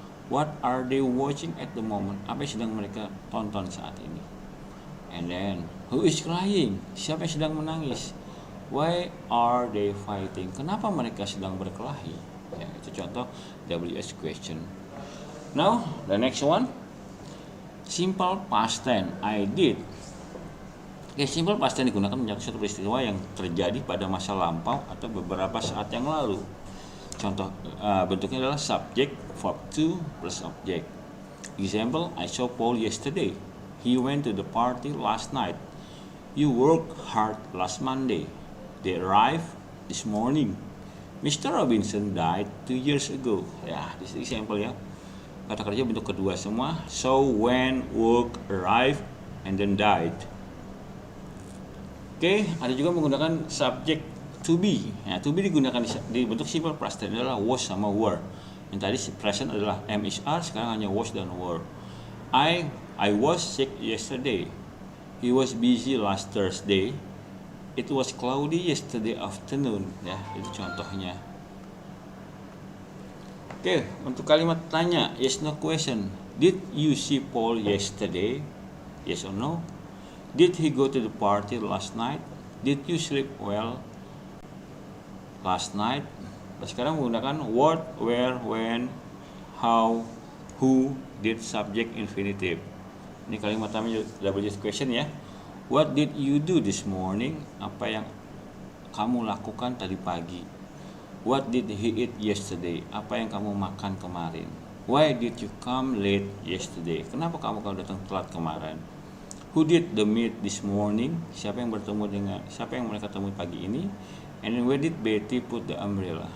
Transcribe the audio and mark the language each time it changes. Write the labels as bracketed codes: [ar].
[en] What are they watching at the moment? [id] Apa yang sedang mereka tonton saat ini? [en] And then, who is crying? [id] Siapa yang sedang menangis? [en] Why are they fighting? [id] Kenapa mereka sedang berkelahi? Ya, itu contoh WH question. [en] Now, the next one, simple past tense, I did. [id] Oke, simple past tense digunakan menyangkut suatu peristiwa yang terjadi pada masa lampau atau beberapa saat yang lalu. Contoh bentuknya adalah subject, verb to plus object. [en] Example, I saw Paul yesterday. He went to the party last night. You worked hard last Monday. They arrived this morning. Mr. Robinson died 2 years ago. Ya, this is example ya. [id] Kata kerja bentuk kedua semua. So, when, work, arrived, and then died. Oke, ada juga menggunakan subject to be. Ya, to be digunakan di bentuk simple past tense adalah was sama were. Yang tadi present adalah am is are, sekarang hanya was dan were. [en] I was sick yesterday. He was busy last Thursday. It was cloudy yesterday afternoon. [id] Ya, itu contohnya. Oke, untuk kalimat tanya, [en] yes no question. Did you see Paul yesterday? Yes or no? Did he go to the party last night? Did you sleep well last night? [id] Nah, sekarang menggunakan what, where, when, how, who, did, subject, infinitive. Ini kalimat tanya WH question ya. [en] What did you do this morning? [id] Apa yang kamu lakukan tadi pagi? [en] What did he eat yesterday? [id] Apa yang kamu makan kemarin? [en] Why did you come late yesterday? [id] Kenapa kamu datang telat kemarin? [en] Who did the meet this morning? [id] Siapa yang mereka temui pagi ini? [en] And then where did Betty put the umbrella?